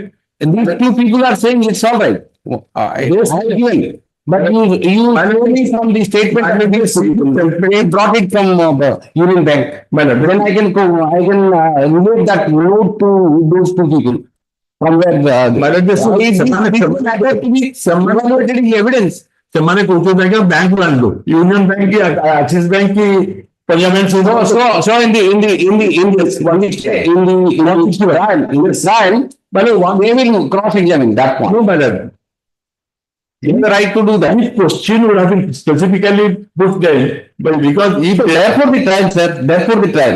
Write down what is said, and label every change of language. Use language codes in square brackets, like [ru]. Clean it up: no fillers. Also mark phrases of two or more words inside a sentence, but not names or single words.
[en] These two people are saying it's all right. But you only from the statement they brought it from Union Bank. Then I can relate that note to those two people. From where evidence. [or] ସେମାନେ କହୁଛନ୍ତି ଆଜ୍ଞା ବ୍ୟାଙ୍କରୁ ଆଣିଲୁ ୟୁନିୟନ ବ୍ୟାଙ୍କ କି ଆକ୍ସିସ ବ୍ୟାଙ୍କ କି ପଞ୍ଜାବ ବ୍ୟାଙ୍କ [en] So, so in the trial, but they will cross-examine that point. No, madam. They have the right to do that. This question would have been specifically put there, but because if Therefore the trial, sir, therefore the trial.